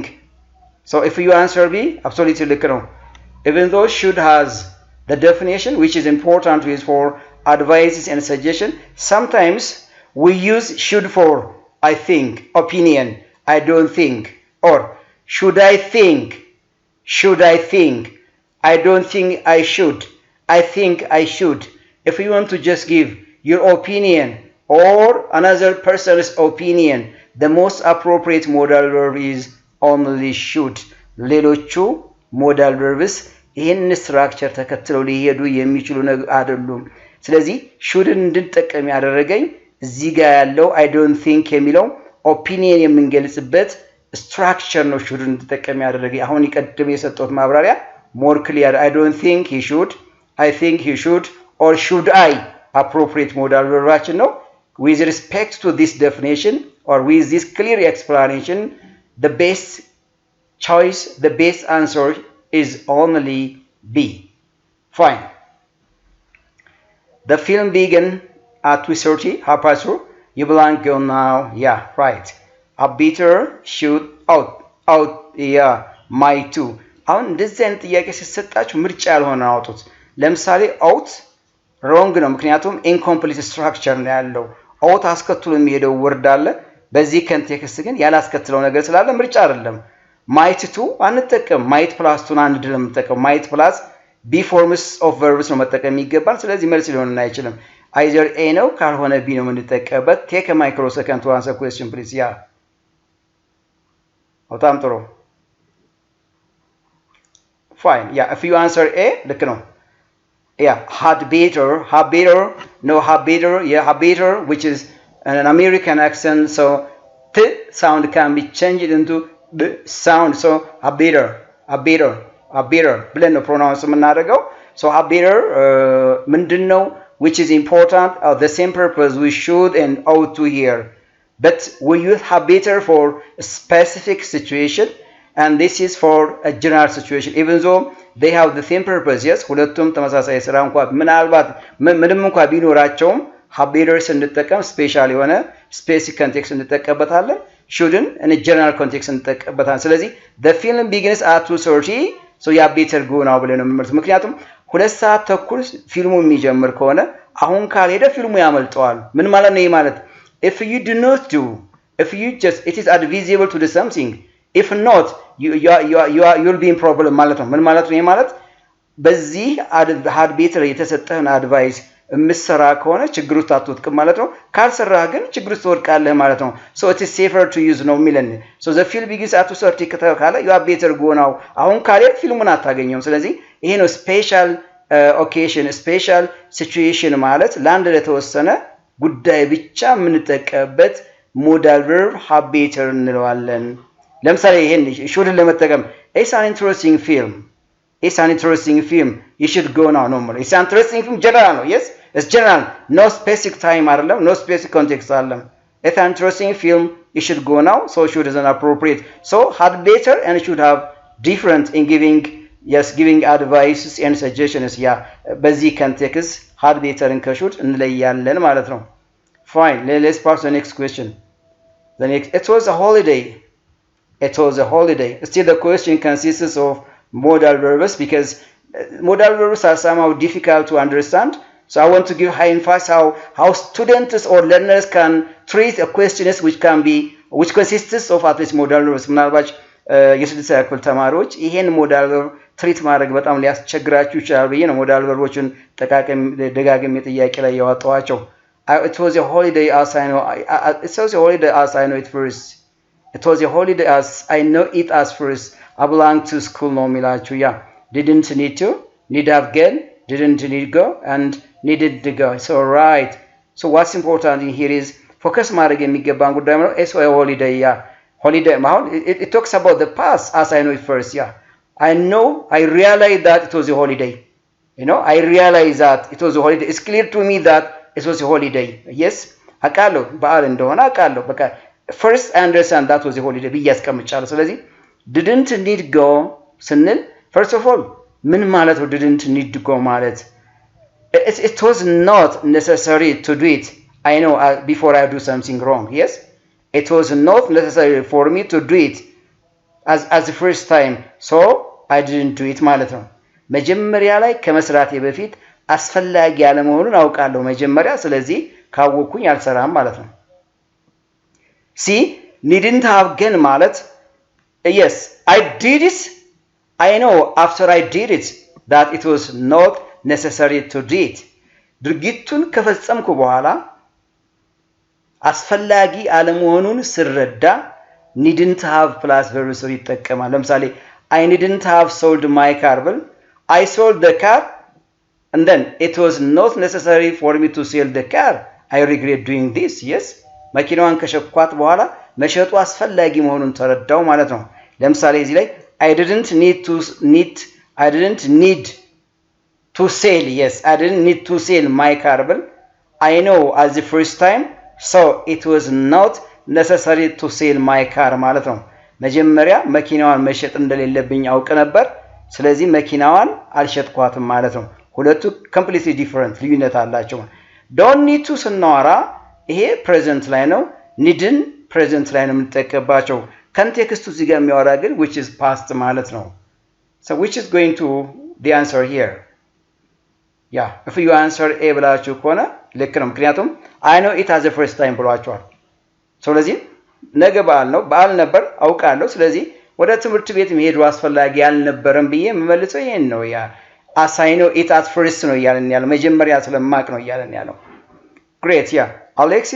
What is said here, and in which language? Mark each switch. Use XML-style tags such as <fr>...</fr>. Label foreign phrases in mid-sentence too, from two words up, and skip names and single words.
<en>So if you answer B, absolutely no. Even though should has the definition, which is important, is for advices and suggestion, sometimes we use should for I think, opinion, I don't think, or should I think? I don't think I should. I think I should. If you want to just give your opinion or another person's opinion, the most appropriate modal verb is only should.</en> <am>ሌሎቹ</am> <en>modal verbs</en> <am>ይህን ስትራክቸር ተከትለው ሊሄዱ የሚችሉ አይደሉም። ስለዚህ should እንድንጠቀም ያደረገኝ እዚህ ጋር ያለው</am> <en>I don't think</en> <am>የሚለው ኦፒኒየን የምንገልጽበት structure ነው should እንድንጠቀም ያደረገኝ። አሁን ይቀድም የሰጠሁት ማብራሪያ</am> <en>more clear. I don't think he should, I think he should, or should I appropriate modal verb ነው። with respect to this definition or with this clear explanation, the best choice, the best answer is only B. Fine. The film began at 2:30, half past 2. You blank go now. Yeah, right. A beater shoot out, yeah, my two.</en> <am>አሁን እንደዚህ አይነት ጥያቄ ሲሰጣችሁ ምርጫ ያልሆነ አውጡት። ለምሳሌ</am> <en>ought wrong</en> <am>ነው፣ ምክንያቱም</am> <en>incomplete structure</en> <am>ነው ያለው። አውት አስከትሎ የሚሄደው ወርድ አለ። በዚህ ኮንቴክስት ግን ያላስከትለው ነገር ስላለ ምርጫ አይደለም።</am> <en>might to</en> <am>አንጠቀም።</am> <en>might plus to</en> <am>አንድ ድል የምንጠቀም</am> <en>might plus base forms of verbs</en> <am>ነው መጠቀም የሚገባል። ስለዚህ መልስ ሊሆን አይችልም።</am> <en>either A</en> <am>ነው ካልሆነ ቢ ነው የምንጠቀምበት።</am> <en>take a micro second to answer question please።</en> <am>ያ በጣም ጥሩ። ፋይን ያ</am> <en>if you answer A</en> <am>ልክ ነው።</am> <en>Yeah, had better, no had better, yeah, had better, which is an American accent, so T sound can be changed into the sound, so a better,</en> <am>ብለን ነው ፕሮናውንስ የምናደርገው።</am> <en>so a better</en> <am>ምንድን ነው</am> <en>which is important, the same purpose we should and ought to hear, but we use have better for a specific situation and this is for a general situation even though they have the same purpose. Yes,</en> <am>ሁለቱም ተመሳሳይ ስራ እንኳን ምናልባት ምንም እንኳን ቢኖራቸውም</am> <en>have better</en> <am>ስንጠቀም ስፔሻል የሆነ</am> <en>specific context</en> <am>እንጠቀምበታለን። shouldን</am> <en>in a general context</en> <am>እንጠቀምበታለን። ስለዚህ</am> <en>the film begins at 2:30 so you better go now</en> <am>ብለን ነው የምንመልሰው። ምክንያቱም 2 ሰዓት ተኩል ፊልሙ የሚጀምር ከሆነ አሁን ካልሄደ ፊልሙ ያመልጠዋል። ምን ማለት ነው? ይሄ ማለት</am> <en>if you do not do, if you just it is advisable to do something, if not you'll be in problem</en> <am>ማለት ነው። ምን ማለት ነው? ይሄ ማለት በዚህ</am> <en>had better</en> <am>የተሰጠህን አድቫይስ የምትሰራ ከሆነ ችግር ውስጥ አትወድቅም ማለት ነው። ካልሰራህ ግን ችግር ውስጥ ትወድቃለህ ማለት ነው።</am> <en>so it is safer to use</en> <am>ነው የሚለን።</am> <en>so the film begins at 2:30 ከተካለ you are better go now</en> <am>አሁን ካልሄድ ፊልሙን አታገኘውም። ስለዚህ ይሄ ነው</am> <en>special occasion special situation</en> <am>ማለት ለአንድ ለተወሰነ ጉዳይ ብቻ የምንጠቀምበት</am> <en>modal verb have better</en> <am>እንለዋለን። ለምሳሌ ይሄን</am> <en>should ለመጠቀም it's an interesting film, it's an interesting film, you should go now</en> <am>ነው ማለት</am> <en>it's an interesting film general ነው. yes, it's general, no specific time አይደለም, no specific context አይደለም። it's an interesting film, you should go now, so should is an appropriate. so had better and should have different in giving, yes, giving advices and suggestions.</en> <am>ያ በዚህ</am> <en>context had better and should</en> <am>እንለያለን ማለት ነው።</am> <en>fine, let's pass the next question. The next, it was a holiday. It was a holiday. Still the question consists of modal verbs because modal verbs are somehow difficult to understand. So I want to give high emphasis how students or learners can treat a question which consists of at least modal verbs.</en> <am>ምናልባት የስድስተኛ ክፍል ተማሪዎች ይሄን</am> <en>modal verb treat</en> <am>ማድረግ በጣም ሊያስቸግራችሁ ይችላል ብዬ ነው</am> <en>modal verbs</en> <am>ደጋግሜ ጥያቄ ላይ ያወጣኋቸው።</am> <en>It was a holiday as I know. It was a holiday as I know it first. It was a holiday as I know it as first. I belong to school</en> <am>ነው የሚላችሁ። ያ</am> <en>didn't need to, need have get, didn't need go and needed to go. So right. So what's important in here is focus</en> <am>ማድረግ የሚገባን ጉዳይ ነው።</am> <en>it's a holiday. ያ holiday ማለት it talks about the past as I know it first. ያ I realize that it was a holiday. I realize that it was a holiday. It's clear to me that it was a holiday. Yes,</en> <am>አውቃለሁ በዓል እንደሆነ አውቃለሁ። በቃ</am> <en>first I understand that was a holiday</en> <am>ብዬ አስቀምጫለሁ። ስለዚህ</am> <en>didn't need go ስንል first of all</en> <am>ምን ማለት ነው?</am> <en>didn't need to go ማለት it was not necessary to do it. I know before I do something wrong. Yes, it was not necessary for me to do it as the first time, so I didn't do it</en> <am>ማለት ነው። መጀመሪያ ላይ ከመስራቴ በፊት አስፈላጊ ያለ መሆኑን አውቃለሁ መጀመሪያ። ስለዚህ ካወኩኝ አልሰራም ማለት ነው።</am> <en>see, needn't have</en> <am>ግን ማለት</am> <en>yes, I did it. I know after I did it that it was not necessary to do it.</en> <am>ድርጊቱን ከፈጸምኩ በኋላ አስፈላጊ አለመሆኑን ስረዳ</am> <en>needn't have plus verb</en> <am>ይጠቀማል። ለምሳሌ</am> <en>I needn't have sold my car ብል I sold the car and then it was not necessary for me to sell the car. I regret doing this. Yes,</en> <am>መኪናዋን ከሸኳት በኋላ መሸጡ አስፈላጊ መሆኑን ተረዳው ማለት ነው። ለምሳሌ እዚህ ላይ</am> <en>I didn't need to sell.</en> <am>Yes,</am> <en>I didn't need to sell my car</en> <am>ብል</am> <en>I know as the first time so it was not necessary to sell my car</en> <am>ማለት ነው መጀመሪያ መኪናዋን መሸጥ እንደሌለብኝ አውቅ ነበር ስለዚህ መኪናዋን አልሸጥኳትም ማለት ነው ሁለቱ</am> <en>completely different</en> <am>ልዩነት አላቸው</am> <en>don't need to</en> <am>ስናወራ ይሄ present ላይ ነው needን present ላይ ነው የምንጠቀምባቸው context እዚህ ጋር የሚያወራ ግን</am> <en>which is past</en> <am>ማለት ነው</am> <en>so which is going to the answer here yeah if you answer a</en> <am>ብላችሁ ከሆነ ልክ ነው ምክንያቱም</am> <en>I know it as the first time</en> <am>ብሏቸዋል ስለዚህ ነገ በዓል ነበር አውቃለሁ ስለዚህ ወደ ትምህርት ቤት መሄድ አስፈላጊ ያልነበረም ብዬ መመልሰው ይሄን ነው ያ</am> <en>as I know it at first</en> <am>ነው ያለን ያለው መጀመሪያ ስለማቅ ነው ያለን ያለው</am> <en>great yeah Alex is</en>